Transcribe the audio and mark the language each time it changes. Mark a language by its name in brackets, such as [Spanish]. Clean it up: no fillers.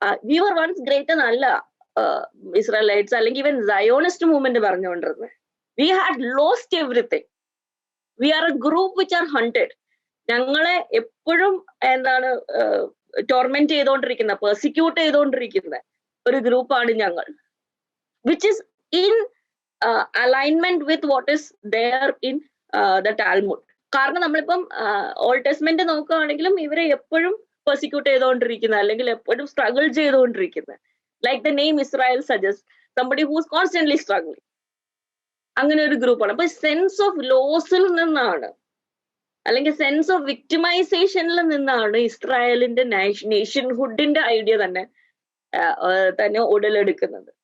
[English] we were once great [Malayalam] എന്നല്ല Israelites അല്ലെങ്കിൽ even Zionist movement പറഞ്ഞുകൊണ്ടിരുന്നത്. [English] We had lost everything. We are a group which are hunted. [Malayalam] ഞങ്ങളെ എപ്പോഴും എന്താണ് torment ചെയ്തുകൊണ്ടിരിക്കുന്ന, പെർസിക്യൂട്ട് ചെയ്തുകൊണ്ടിരിക്കുന്ന ഒരു ഗ്രൂപ്പാണ് ഞങ്ങൾ. [English] which is in alignment with what is there in the Talmud. [Malayalam] കാരണം നമ്മളിപ്പം ഓൾഡ് ടെസ്റ്റ്മെന്റ് നോക്കുകയാണെങ്കിലും ഇവരെ എപ്പോഴും പെർസിക്യൂട്ട് ചെയ്തുകൊണ്ടിരിക്കുന്ന അല്ലെങ്കിൽ എപ്പോഴും സ്ട്രഗിൾ ചെയ്തുകൊണ്ടിരിക്കുന്നത്. [English] Like the name Israel suggest somebody who's constantly struggling. [Malayalam] അങ്ങനെ ഒരു ഗ്രൂപ്പാണ്. അപ്പൊ സെൻസ് ഓഫ് ലോസിൽ നിന്നാണ് അല്ലെങ്കിൽ സെൻസ് ഓഫ് വിക്ടിമൈസേഷനിൽ നിന്നാണ് ഇസ്രായേലിന്റെ നേഷൻഹുഡിന്റെ ഐഡിയ തന്നെ ഉടലെടുക്കുന്നത്.